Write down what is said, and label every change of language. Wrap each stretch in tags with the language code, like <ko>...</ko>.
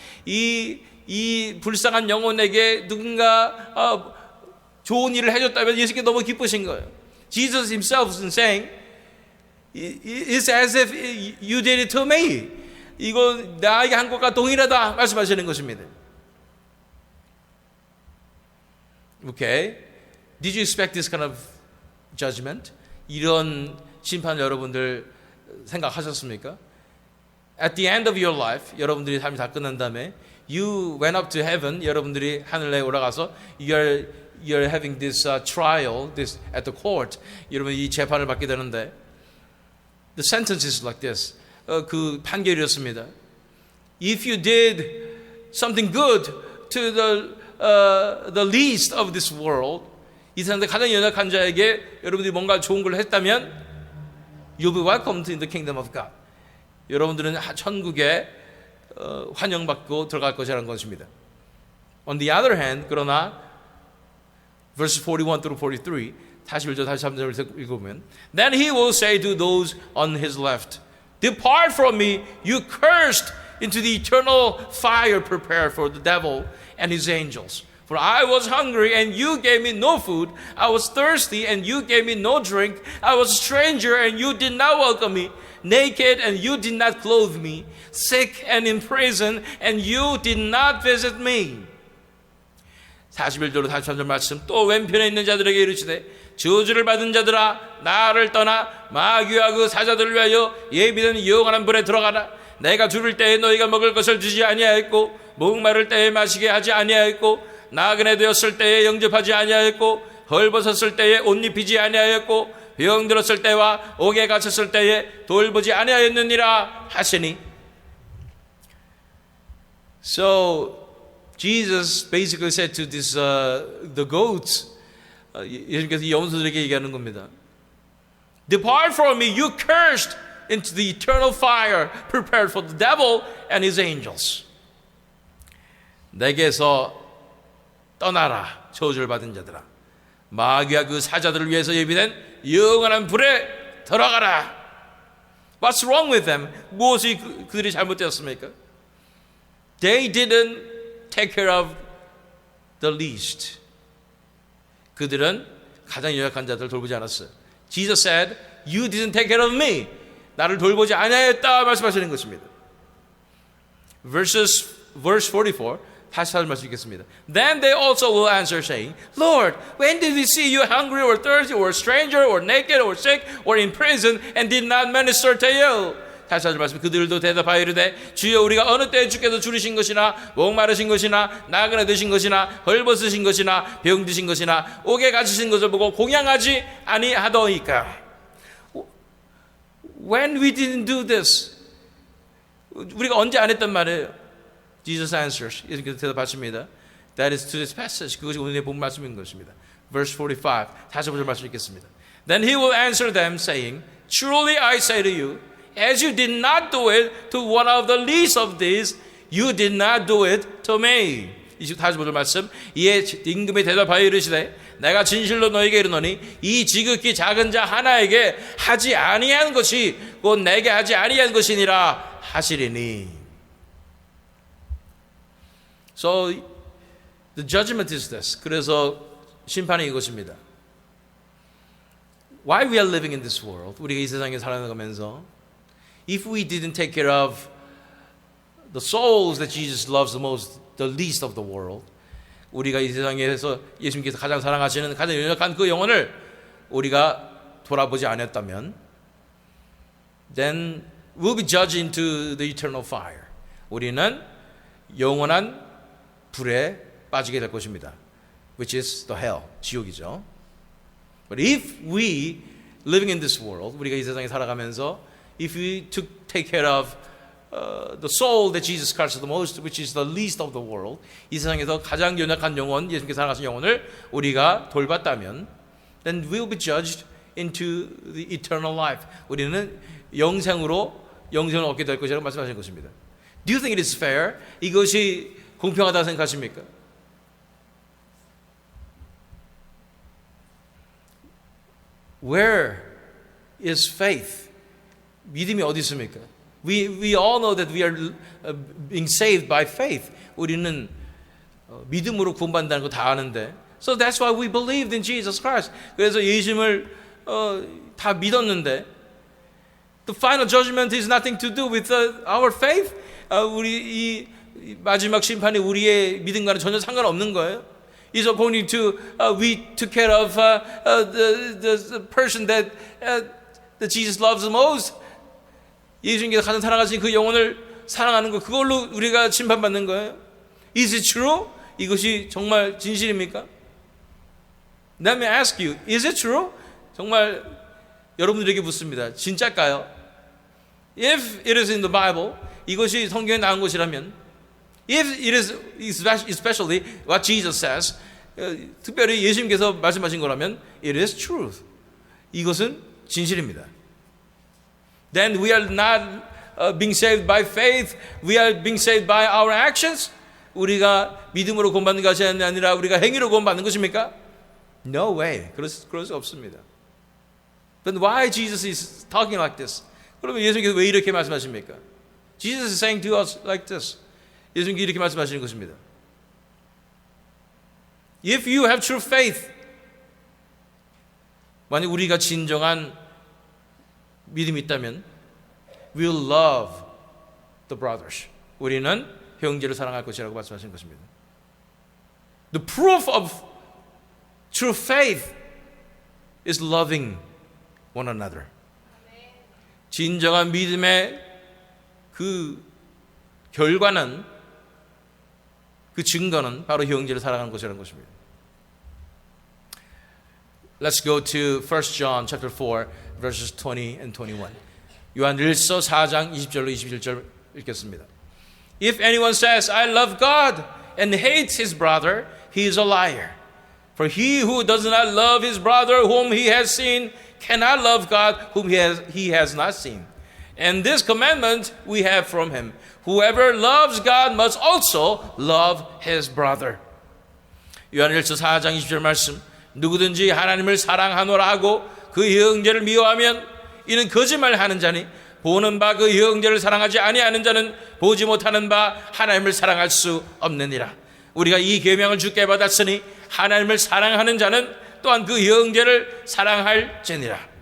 <ko>이 불쌍한 영혼에게 누군가 좋은 일을 해줬다면 예수님께 너무 기쁘신 거예요.</ko> <en>Jesus himself is saying, it's as if you did it to me.</en> <ko>이거 나에게 한 것과 동일하다 말씀하시는 것입니다.</ko> <en>Okay. Did you expect this kind of judgment?</en> <ko>이런 심판 여러분들 생각하셨습니까?</ko> <en>At the end of your life,</en> <ko>여러분들이 삶이 다 끝난 다음에</ko> <en>you went up to heaven.</en> <ko>여러분들이 하늘에 올라가서</ko> <en>you're having this trial, this at the court.</en> <ko>여러분 이 재판을 받게 되는데</ko> <en>the sentence is like this.</en> <ko>그 판결이었습니다.</ko> <en>If you did something good to the least of this world,</en> <ko>이 세상에 가장 연약한 자에게 여러분들이 뭔가 좋은 걸 했다면</ko> <en>you'll be welcomed in the kingdom of God.</en> <ko>여러분들은 천국에 환영받고 들어갈 것이라는 것입니다.</ko> <en>On the other hand,</en> <ko>그러나</ko> <en>verse 41 through 43</en> <ko>41절 43절을 읽어보면</ko> <en>Then he will say to those on his left, Depart from me, you cursed, into the eternal fire prepared for the devil and his angels. For I was hungry and you gave me no food. I was thirsty and you gave me no drink. I was a stranger and you did not welcome me. Naked and you did not clothe me. Sick and in prison and you did not visit me.</en> <ko>41절로 43절 말씀 또 왼편에 있는 자들에게 이르시되 저주를 받은 자들아 나를 떠나 마귀와 그 사자들을 위하여 예비된 영원한 불에 들어가라. 내가 줄을 때에 너희가 먹을 것을 주지 아니하였고 목마를 때에 마시게 하지 아니하였고 나그네 되었을 때에 영접하지 아니하였고 헐벗었을 때에 옷 입히지 아니하였고 병들었을 때와 옥에 갇혔을 때에 돌보지 아니하였느니라 하시니.</ko> <en>So Jesus basically said to the goats,</en> <ko>예수님께서 이 염소들에게 얘기하는 겁니다.</ko> <en>Depart from me, you cursed, into the eternal fire prepared for the devil and his angels.</en> <ko>내게서 떠나라, 저주를 받은 자들아. 마귀와 그 사자들을 위해서 예비된 영원한 불에 들어가라.</ko> <en>What's wrong with them?</en> <ko>무엇이 그들이 잘못되었습니까?</ko> <en>They didn't take care of the least.</en> <ko>그들은 가장 연약한 자들을 돌보지 않았어요.</ko> <en>Jesus said, You didn't take care of me.</en> <ko>나를 돌보지 아니하였다 말씀하시는 것입니다.</ko> <en>Verse 44</en> <ko>다시 한 말씀 읽겠습니다.</ko> <en>Then they also will answer saying, Lord, when did we see you hungry or thirsty or a stranger or naked or sick or in prison and did not minister to you?</en> <ko>다시 한 말씀 그들도 대답하여 이르되 주여 우리가 어느 때에 주께서 줄이신 것이나 목마르신 것이나 나그네 되신 것이나 헐벗으신 것이나 병드신 것이나 옥에 갇히신 것을 보고 공양하지 아니하더이까.</ko> <en>When we didn't do this,</en> <ko>우리가 언제 안 했단 말이에요.</ko> <en>Jesus answers.</en> <ko>이렇게 대답하십니다.</ko> <en>That is to this passage.</en> <ko>그것이 오늘의 본 말씀인 것입니다.</ko> <en>Verse 45.</en> <ko>다시 한번 말씀 읽겠습니다.</ko> <en>Then he will answer them saying, Truly I say to you, as you did not do it to one of the least of these, You did not do it to me.</en> <ko>45절 말씀. 이에 임금이 대답하여 이르시되 내가 진실로 너에게 이르노니 이 지극히 작은 자 하나에게 하지 아니한 것이 곧 내게 하지 아니한 것이니라 하시리니.</ko> <en>So the judgment is this.</en> <ko>그래서 심판이 이것입니다.</ko> <en>Why we are living in this world?</en> <ko>우리가 이 세상에 살아가면서</ko> <en>if we didn't take care of the souls that Jesus loves the most, the least of the world,</en> <ko>우리가 이 세상에서 예수님께서 가장 사랑하시는 가장 연약한 그 영혼을 우리가 돌아보지 않았다면,</ko> <en>then we'll be judged into the eternal fire.</en> <ko>우리는 영원한 불에 빠지게 될 것입니다.</ko> <en>Which is the hell,</en> <ko>지옥이죠.</ko> <en>But if we living in this world,</en> <ko>우리가 이 세상에 살아가면서</ko> <en>if we take care of the soul that Jesus Christ is the most, which is the least of the world,</en> <ko>이 세상에서 가장 연약한 영혼, 예수님께서 살아가신 영혼을 우리가 돌봤다면,</ko> <en>then we'll be judged into the eternal life.</en> <ko>우리는 영생을 얻게 될 것이라고 말씀하신 것입니다.</ko> <en>Do you think it is fair?</en> <ko>이것이 공평하다고 생각하십니까?</ko> <en>Where is faith?</en> <ko>믿음이 어디 있습니까?</ko> <en>We all know that we are being saved by faith.</en> <ko>우리는 믿음으로 구원받는다는 거 다 아는데.</ko> <en>So that's why we believed in Jesus Christ.</en> <ko>그래서 예수님을 다 믿었는데</ko> <en>the final judgment is nothing to do with our faith.</en> <ko>우리 이 마지막 심판이 우리의 믿음과는 전혀 상관없는 거예요.</ko> <en>Is according to we took care of the person that Jesus loves the most.</en> <ko>예수님께서 가장 사랑하신 그 영혼을 사랑하는 것, 그걸로 우리가 심판받는 거예요.</ko> <en>Is it true?</en> <ko>이것이 정말 진실입니까?</ko> <en>Let me ask you, is it true?</en> <ko>정말 여러분들에게 묻습니다. 진짜일까요?</ko> <en>If it is in the Bible,</en> <ko>이것이 성경에 나온 것이라면,</ko> <en>if it is especially what Jesus says,</en> <ko>특별히 예수님께서 말씀하신 거라면,</ko> <en>it is truth.</en> <ko>이것은 진실입니다.</ko> <en>Then we are not being saved by faith. We are being saved by our actions.</en> <ko>우리가 믿음으로 구원받는 것이 아니라 우리가 행위로 구원받는 것입니까?</ko> <en>No way.</en> <ko>그럴 수 없습니다.</ko> <en>Then why Jesus is talking like this?</en> <ko>그러면 예수님께서 왜 이렇게 말씀하십니까?</ko> <en>Jesus is saying to us like this.</en> <ko>예수님께서 이렇게 말씀하시는 것입니다.</ko> <en>If you have true faith,</en> <ko>만약 우리가 진정한 믿음이 있다면</ko> <en>we'll love the brothers.</en> <ko>우리는 형제를 사랑할 것이라고 말씀하시는 것입니다.</ko> <en>The proof of true faith is loving one another.</en> <ko>진정한 믿음의 그 결과는, 그 증거는 바로 형제를 사랑하는 것이라는 것입니다.</ko> <en>Let's go to 1 John chapter 4 verses 20 and 21.</en> <ko>요한일서 4장 20절로 21절 읽겠습니다.</ko> <en>If anyone says, I love God and hates his brother, he is a liar. For he who does not love his brother whom he has seen cannot love God whom he has not seen. And this commandment we have from him. Whoever loves God must also love his brother.</en> <ko>요한일서 4장 20절 말씀. 누구든지 하나님을 사랑하노라 하고 그 형제를 미워하면 이는 거짓말하는 자니 보는 바 그 형제를 사랑하지 아니하는 자는 보지 못하는 바 하나님을 사랑할 수 없느니라. 우리가 이 계명을 주께 받았으니 하나님을 사랑하는 자는 또한 그 형제를 사랑할지니라.</ko>